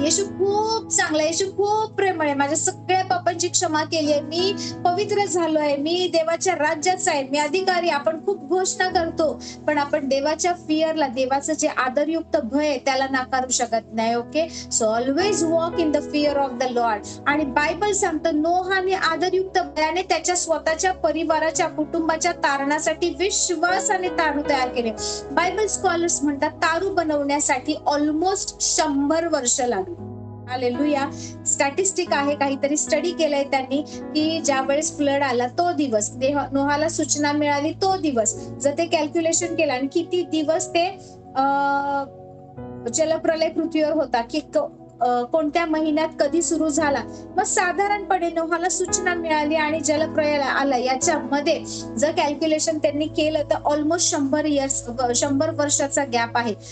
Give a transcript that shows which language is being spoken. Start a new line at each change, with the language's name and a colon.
Marathi: येशू खूप चांगला, येशू खूप प्रेमळ आहे, माझ्या सगळ्या पापांची क्षमा केली आहे, मी पवित्र झालो आहे, मी देवाच्या राज्याचा आहे, मी अधिकारी. आपण खूप घोषणा करतो पण आपण देवाच्या फिअरला, देवाचं जे आदरयुक्त भय आहे त्याला नाकारू शकत नाही. Okay.
English: So always walk in the fear of the lord.
Marathi: आणि बायबल सांगतं नोहाने आदरयुक्त भयाने त्याच्या स्वतःच्या परिवाराच्या, कुटुंबाच्या तारणासाठी विश्वासाने तारू तयार केले. बायबल स्कॉलर्स म्हणतात तारू बनवण्यासाठी ऑलमोस्ट 100 वर्ष लागली. हालेलुया. स्टॅटिस्टिक आहे, काहीतरी स्टडी केलंय त्यांनी की ज्या वेळेस फ्लड आला तो दिवस, नोहाला सूचना मिळाली तो दिवस, जर ते कॅल्क्युलेशन केलं आणि किती दिवस ते जलप्रलय पृथ्वीवर होता, की कोणत्या महिन्यात कधी सुरू झाला, मग साधारणपणे नोहाला सूचना मिळाली आणि जलप्रलय आला, याच्यामध्ये जर कॅल्क्युलेशन त्यांनी केलं तर ऑलमोस्ट 100 वर्षाचा गॅप आहे.